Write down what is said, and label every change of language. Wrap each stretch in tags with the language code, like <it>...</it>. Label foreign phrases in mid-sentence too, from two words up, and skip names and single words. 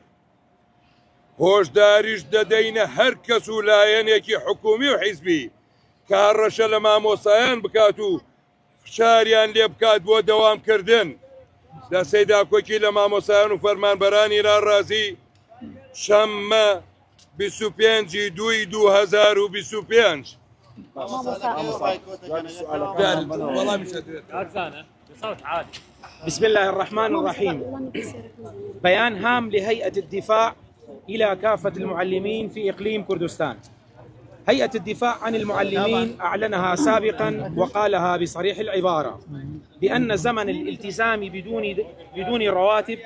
<ckb>هۆشداریش دەدەینە هەر کەس و لایەنێکی حکومی و حیزبی کارڕەشە لە مامۆسایان بکات و فشاریان لێ بکات بۆ دەوامکردن. دەسەی داکۆکی لە مامۆسایان و فەرمانبەرانی ڕازی شەممە 25/2/2025.</ckb> <ar>بسم الله الرحمن الرحيم. بيان هام لهيئة الدفاع إلى كافة المعلمين في إقليم كردستان. هيئة الدفاع عن المعلمين أعلنها سابقا وقالها بصريح العبارة بأن زمن الالتزام بدون رواتب</ar>